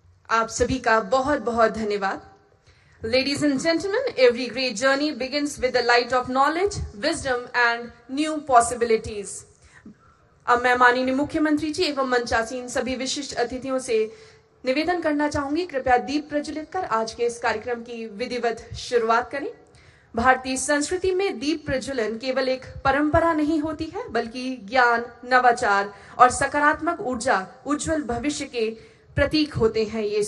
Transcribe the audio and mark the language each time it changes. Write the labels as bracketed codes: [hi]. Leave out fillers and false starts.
[hi] आप सभी का बहुत बहुत धन्यवाद। [en] Ladies and gentlemen, every great journey begins with the light of knowledge, wisdom and new possibilities. [hi] अब मैं माननीय मुख्यमंत्री जी एवं मंचासीन सभी विशिष्ट अतिथियों से निवेदन करना चाहूंगी, कृपया दीप प्रज्वलित कर आज के इस कार्यक्रम की विधिवत शुरुआत करें। भारतीय संस्कृति में दीप प्रज्वलन केवल एक परंपरा नहीं होती है, बल्कि ज्ञान, नवाचार और सकारात्मक ऊर्जा, उज्जवल भविष्य के प्रतीक होते हैं।